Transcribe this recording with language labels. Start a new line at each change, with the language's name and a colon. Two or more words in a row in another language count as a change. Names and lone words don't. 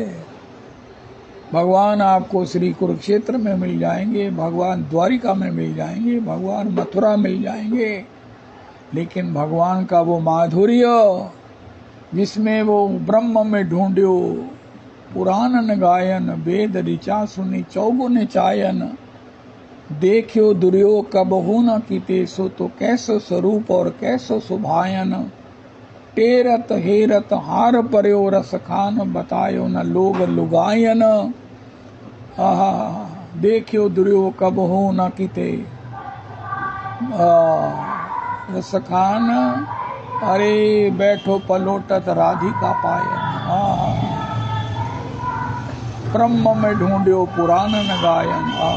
Hindi: भगवान आपको श्री कुरुक्षेत्र में मिल जाएंगे, भगवान द्वारिका में मिल जाएंगे, भगवान मथुरा मिल जाएंगे, लेकिन भगवान का वो माधुर्य जिसमें वो
Braj: ब्रह्म में ढूंढ्यो पुराणन गायन, वेद ऋचा सुनी चौगुन चायन, देखियो दुर्यो कबहू न कीते सो तो कैसो स्वरूप और कैसो सुभायन, टेरत हेरत हार पर्यो रस खान, बतायो न लोग लुगायन। आहा, देखियो दुर्यो कबहू न कीते रस खान, अरे बैठो पलोटत राधिका पायन। ब्रह्म में ढूंढ्यो पुराणन गायन।